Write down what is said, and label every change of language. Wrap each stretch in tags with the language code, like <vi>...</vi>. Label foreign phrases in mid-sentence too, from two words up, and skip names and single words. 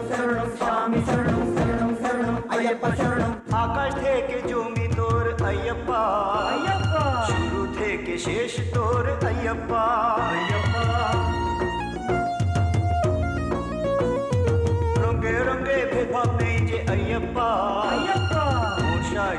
<sa>शरणं स्वामी शरणं शरणं शरणं अय्यप्पा शरणं</sa> <bn>आकाश থেকে জমি তোর अय्यप्पा अय्यप्पा শুরু থেকে শেষ তোর अय्यप्पा अय्यप्पा রঙে রঙে ভেদভাব নেই যে अय्यप्पा अय्यप्पा মশাই</bn>